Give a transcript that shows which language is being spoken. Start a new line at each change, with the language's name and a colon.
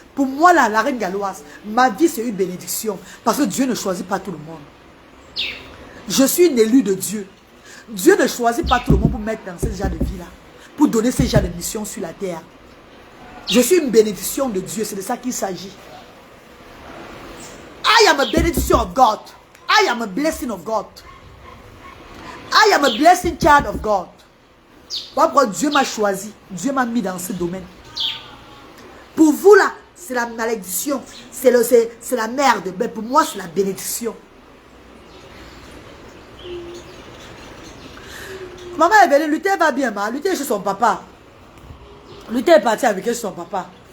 French: Pour moi, la reine galloise, ma vie, c'est une bénédiction. Parce que Dieu ne choisit pas tout le monde. Je suis une élue de Dieu. Dieu ne choisit pas tout le monde pour mettre dans ce genre de vie-là. Pour donner ce genre de mission sur la terre. Je suis une bénédiction de Dieu. C'est de ça qu'il s'agit.
English: I am a benediction of God. I am a blessing of God. I am a blessing child of God.
French: Pourquoi Dieu m'a choisi. Dieu m'a mis dans ce domaine. Pour vous là, c'est la malédiction. C'est la merde. Mais pour moi, c'est la bénédiction. Maman est venue, Luther va bien, Luther est chez son papa. Luther est parti en week-end chez son papa.